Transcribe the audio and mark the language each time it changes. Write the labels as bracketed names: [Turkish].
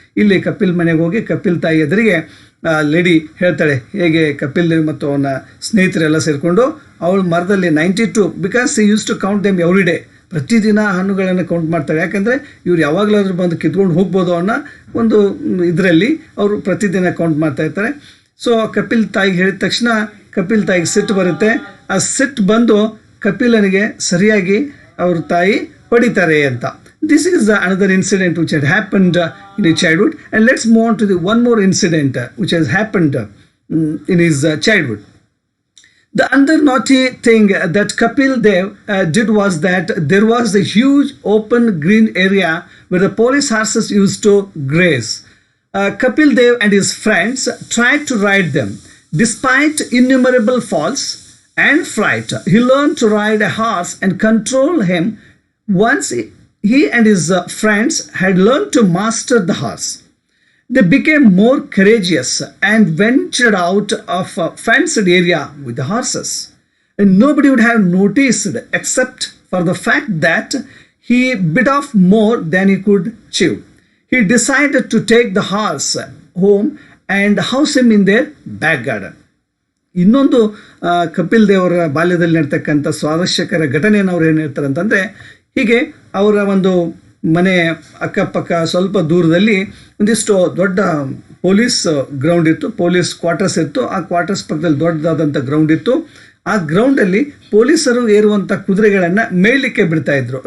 [Kannada] ಇಲ್ಲಿ ಕಪಿಲ್ ಮನೆಗೆ ಹೋಗಿ ಕಪಿಲ್ ತಾಯಿ ಎದುರಿಗೆ ಲೇಡಿ ಹೇಳ್ತಾಳೆ ಹೇಗೆ ಕಪಿಲ್ ಮತ್ತು ಅವನ ಸ್ನೇಹಿತರೆಲ್ಲ ಸೇರಿಕೊಂಡು ಅವಳು ಮರದಲ್ಲಿ 92 [English] because she use to count them every day, [Kannada] ಪ್ರತಿದಿನ ಹಣ್ಣುಗಳನ್ನು ಕೌಂಟ್ ಮಾಡ್ತಾರೆ. ಯಾಕಂದರೆ ಇವ್ರು ಯಾವಾಗಲಾದ್ರೂ ಬಂದು ಕಿತ್ಕೊಂಡು ಹೋಗ್ಬೋದು ಅನ್ನೋ ಒಂದು ಇದರಲ್ಲಿ ಅವರು ಪ್ರತಿದಿನ ಕೌಂಟ್ ಮಾಡ್ತಾ ಇರ್ತಾರೆ. ಸೊ ಕಪಿಲ್ ತಾಯಿಗೆ ಹೇಳಿದ ತಕ್ಷಣ ಕಪಿಲ್ ತಾಯಿಗೆ ಸಿಟ್ಟು ಬರುತ್ತೆ. ಆ ಸಿಟ್ಟು ಬಂದು ಕಪಿಲನಿಗೆ ಸರಿಯಾಗಿ ಅವ್ರ ತಾಯಿ ಹೊಡಿತಾರೆ ಅಂತ. [English] This is another incident which had happened in his childhood. And let's move on to the one more incident which has happened in his childhood. The other naughty thing that Kapil Dev did was that there was a huge open green area where the police horses used to graze. Kapil Dev and his friends tried to ride them. Despite innumerable falls and fright, he learned to ride a horse and control him. Once he and his friends had learned to master the horse, they became more courageous and ventured out of a fenced area with the horses. And nobody would have noticed except for the fact that he bit off more than he could chew. He decided to take the horse home and house him in their back garden. [Kannada] ಇನ್ನೊಂದು ಕಪಿಲ್ ದೇವರ ಬಾಲ್ಯದಲ್ಲಿ ನಡ್ತಕ್ಕಂಥ ಸ್ವಾರಸ್ಯಕರ ಘಟನೆಯನ್ನು ಅವ್ರು ಏನು ಹೇಳ್ತಾರೆ ಅಂತಂದರೆ, ಹೀಗೆ ಅವರ ಒಂದು ಮನೆ ಅಕ್ಕಪಕ್ಕ ಸ್ವಲ್ಪ ದೂರದಲ್ಲಿ ಒಂದಿಷ್ಟು ದೊಡ್ಡ ಪೊಲೀಸ್ ಗ್ರೌಂಡ್ ಇತ್ತು, ಪೊಲೀಸ್ ಕ್ವಾರ್ಟರ್ಸ್ ಇತ್ತು. ಆ ಕ್ವಾರ್ಟರ್ಸ್ ಪಕ್ಕದಲ್ಲಿ ದೊಡ್ಡದಾದಂಥ ಗ್ರೌಂಡ್ ಇತ್ತು. ಆ ಗ್ರೌಂಡಲ್ಲಿ ಪೊಲೀಸರು ಏರುವಂಥ ಕುದುರೆಗಳನ್ನು ಮೇಯಲಿಕ್ಕೆ ಬಿಡ್ತಾ ಇದ್ರು.